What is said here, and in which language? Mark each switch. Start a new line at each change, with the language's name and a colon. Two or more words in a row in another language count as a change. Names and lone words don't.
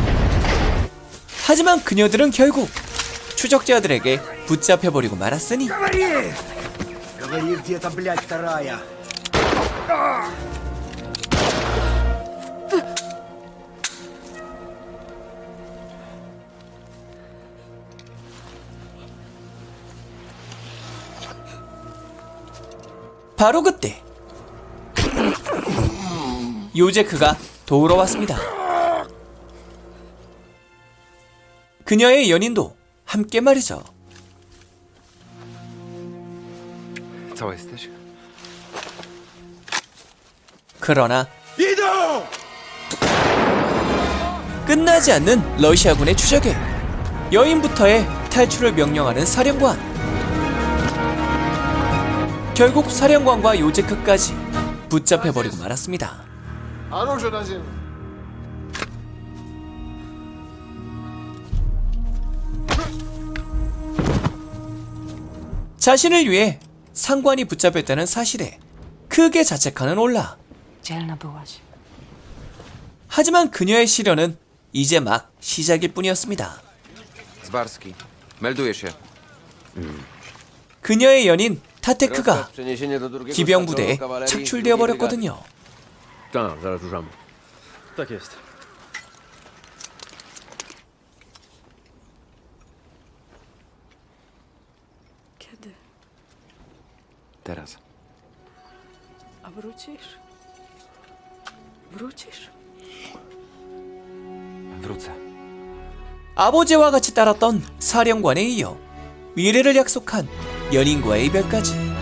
Korean: 하지만 그녀들은 결국 추적자들에게 붙잡혀버리고 말았으니
Russian: Говори! Говори, где эта, блядь, вторая.
Korean: 바로 그때 요제크가 도우러 왔습니다. 그녀의 연인도 함께 말이죠.
Polish: Cała jesteś?
Korean: 그러나
Russian: Иду!
Korean: 끝나지 않는 러시아군의 추적에 여인부터의 탈출을 명령하는 사령관. 결국 사령관과 요제크까지 붙잡혀버리고 말았습니다.
Russian: Оружие на землю.
Korean: 자신을 위해 상관이 붙잡혔다는 사실에 크게 자책하는 올라.
Polish: Dzielna byłaś.
Korean: 하지만 그녀의 시련은 이제 막 시작일 뿐이었습니다.
Polish: Zbarski. Melduję się.
Korean: 그녀의 연인 타테크가
Polish: Przeniesienie do drugiego
Korean: 기병
Polish: stacjonu
Korean: 부대에
Polish: kawalerii
Korean: 착출되어
Polish: drugiej brygady.
Korean: 버렸거든요.
Polish: Tak, zaraz ruszamy. Tak jest. Kiedy? Teraz. A wrócisz? Wrócisz? Wrócę.
Korean: 아버지와 같이 따랐던 사령관에 이어 미래를 약속한 연인과의 이별까지.